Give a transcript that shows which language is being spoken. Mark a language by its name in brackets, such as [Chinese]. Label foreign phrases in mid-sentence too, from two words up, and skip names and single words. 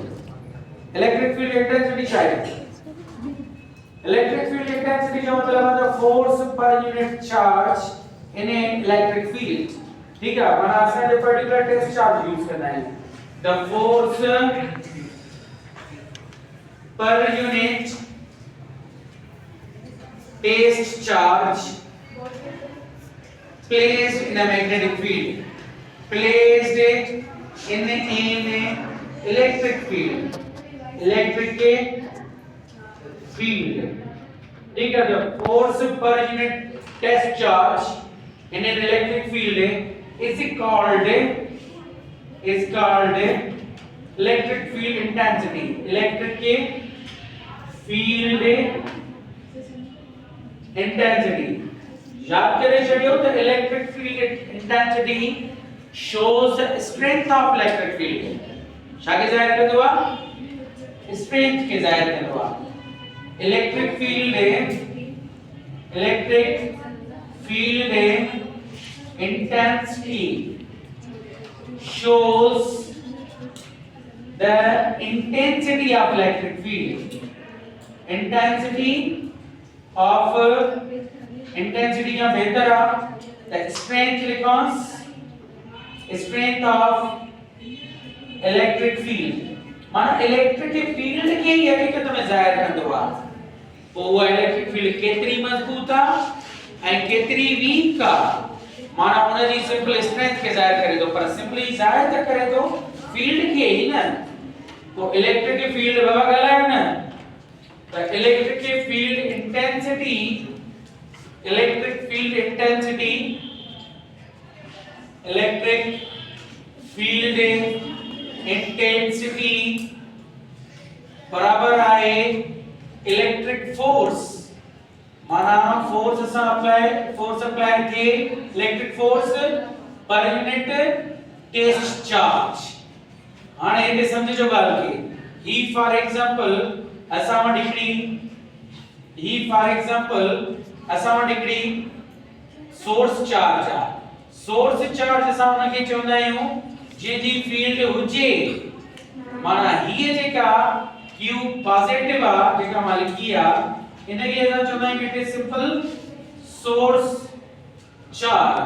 [English] electric field intensity shayad electric field intensity [Hindi] का मतलब है [English] force per unit charge in a electric field. ठीक है, [Sindhi] माना असां जो [English] particular test charge use [Hindi] करना है, [English] the force per unit test charge placed in a magnetic field, placed it in an electric field, electric field। [Hindi] ठीक है, [English] the force per unit test charge in an electric field is called electric field intensity। electric field intensity [Sindhi] याद करे छड़ियो तो [English] electric field intensity shows the strength of electric field। [Sindhi] छा के जाहिर कंदो आहे? स्ट्रेंथ के जाहिर कंदो आहे। [English] electric field intensity shows the intensity of electric field। intensity का बेहतर the strength लिखोस, strength of electric field, [Sindhi] माना इलेक्ट्रिक फील्ड के ही हकीकत में जाहिर कंदो आहे। वो इलेक्ट्रिक फील्ड केतरी मजबूत आहे ऐं केतरी वीक आहे, माना उनजी [English] simple strength [Sindhi] के जाहिर करे तो, पर सिंपली जाहिर त करे तो फील्ड के ही न। तो इलेक्ट्रिक फील्ड बाबा ॻाल्हायो न, त [English] electric field intensity, electric field intensity [Sindhi] बराबर आहे [English] electric force, माना force apply थे electric force per unit test charge। [Sindhi] हाणे हिते समझो ॻाल्हि खे, ही [English] for example [Sindhi] असां वटि हिकिड़ी सोर्स चार्ज आहे। सोर्स चार्ज असां उनखे चवंदा आहियूं जंहिंजी फील्ड हुजे, माना हीअ जेका Q पॉजिटिव आहे, जेका मां लिखी आहे, इनखे असां चवंदा आहियूं [English] it is simple source charge.